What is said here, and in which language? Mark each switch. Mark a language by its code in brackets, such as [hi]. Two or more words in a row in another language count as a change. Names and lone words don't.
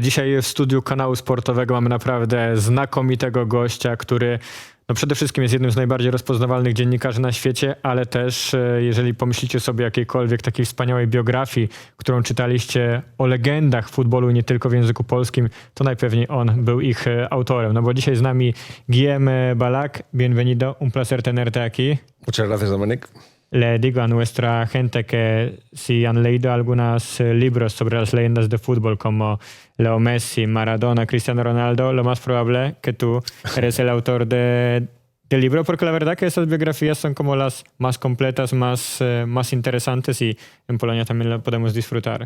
[pl] Dzisiaj w studiu kanału sportowego mamy naprawdę znakomitego gościa, który przede wszystkim jest jednym z najbardziej rozpoznawalnych dziennikarzy na świecie, ale też jeżeli pomyślicie sobie o jakiejkolwiek takiej wspaniałej biografii, którą czytaliście o legendach futbolu nie tylko w języku polskim, to najpewniej on był ich autorem. No bo dzisiaj z nami Guillem Ballac. [es] Bienvenido, un placer tenerte aquí. Muchas gracias, Dominic. Le digo a nuestra gente que si han leído algunos libros sobre las leyendas de fútbol como Leo Messi, Maradona, Cristiano Ronaldo, lo más probable que tú eres el autor del libro, porque la verdad que esas biografías son como las más completas, más interesantes, y en Polonia también lo podemos disfrutar.